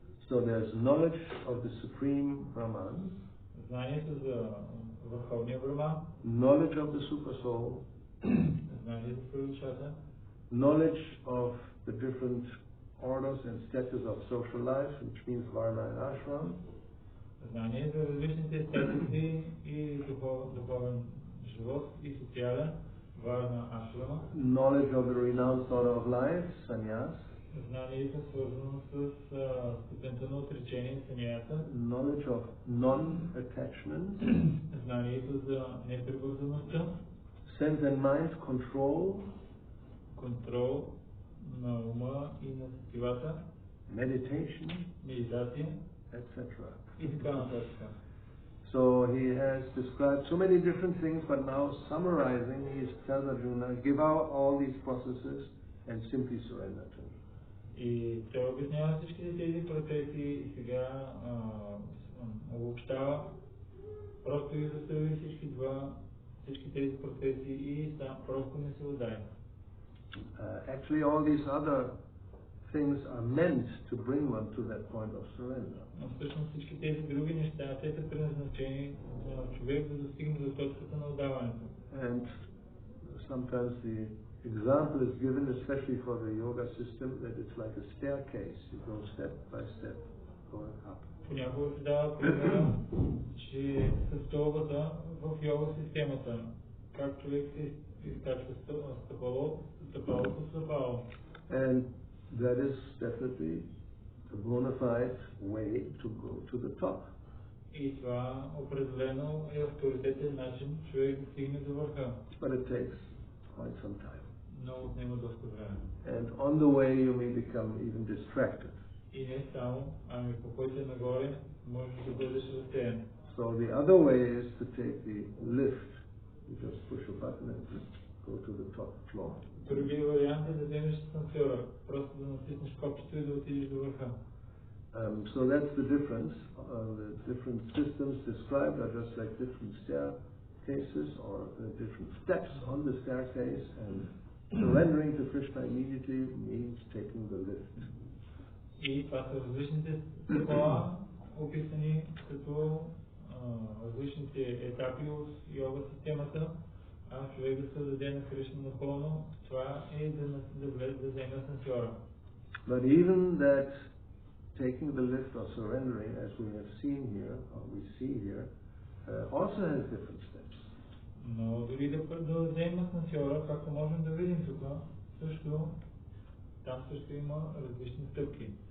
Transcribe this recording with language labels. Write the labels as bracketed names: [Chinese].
[English] So there's knowledge of the Supreme Brahman, [Bulgarian] Знанието за Върховния Брахман, [English] knowledge of the Super Soul, [Bulgarian] знание за свръхдушата, [English] knowledge of the different orders and status of social life, which means Varna and Ashram, [Bulgarian] знание за различните статуси и духовен живот и социален, Варна, Ашрама, [English] knowledge of the renounced order of life, sannyas, [Bulgarian] знанието свързано с степента на отречение, саньяса, [English] knowledge of non-attachment, [Bulgarian] знанието за непривързаността, [English] sense and mind control, [Bulgarian] контрол на ума и на сетивата, [English] meditation, [Bulgarian] медитация [English] etc. [Bulgarian] и така нататък. [English] So he has described so many different things, but now summarizing, he tells Arjuna, give out all these processes and simply surrender to me. [Bulgarian] И той обяснява всичките тези процеси и сега обобщава просто и застави всички тези процеси и сам просто не се отдай. [English] Actually, all these other things are meant to bring one to that point of surrender. [Bulgarian] Но всъщност всички тези други неща, те са предназначени за човек да достигне до точката на отдаването. [English] And sometimes the example is given, especially for the yoga system, that it's like a staircase. You go step by step, going up. [Bulgarian] Понякога се дава пример, че със стълбата в йога системата, как човек се изкачва стъпало по стъпало. [English] And that is definitely a bona fide way to go to the top. [Bulgarian] И това определено е авторитетен начин човек да стигне до върха. [English] But it takes quite some time. [Bulgarian] Но отнема доста време. [English] And on the way you may become even distracted. [Bulgarian] И не само, ами по пътя нагоре можеш да бъдеш разсеян. [English] So the other way is to take the lift. You just push a button and go to the top floor. [Bulgarian] Другия вариант е да вземеш асансьора, просто да натиснеш копчето и да отидеш до върха. [English] So that's the difference. The different systems described are just like different staircases or different steps on the staircase, and surrendering to Krishna immediately means taking the lift. [Bulgarian] И това са различните стъпала, описани като различните етапи от йога системата, а човек да се даде на Кришна напълно, това е да вземе асансьора. [English] But even that taking the lift or surrendering, as we have seen here, or we see here, also has different steps. [Bulgarian] Но дори да вземе асансьора, както можем да видим тук, там също има различни стъпки.